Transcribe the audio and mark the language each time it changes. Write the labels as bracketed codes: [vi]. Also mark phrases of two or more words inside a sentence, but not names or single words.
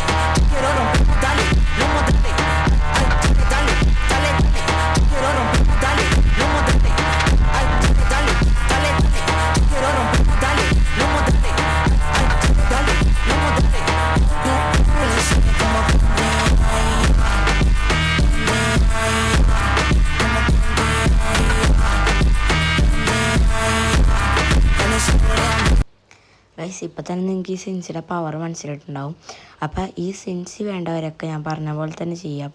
[es] Yo quiero romper, dale, lomo, dale. Ay, dale, dale, dale, dale. Yo quiero romper, dale, lomo, dale. Ay, dale, dale, dale, dale. Yo quiero romper, dale, lomo, dale. Ay, dale, dale, lomo, dale. Tú le sabes cómo [ml] ഗൈസ് ഇപ്പം തന്നെ നിങ്ങൾക്ക് ഈ സെൻസിയുടെ പവർ മനസ്സിലായിട്ടുണ്ടാവും. അപ്പോൾ ഈ സെൻസി വേണ്ടവരൊക്കെ ഞാൻ പറഞ്ഞ പോലെ തന്നെ ചെയ്യുക.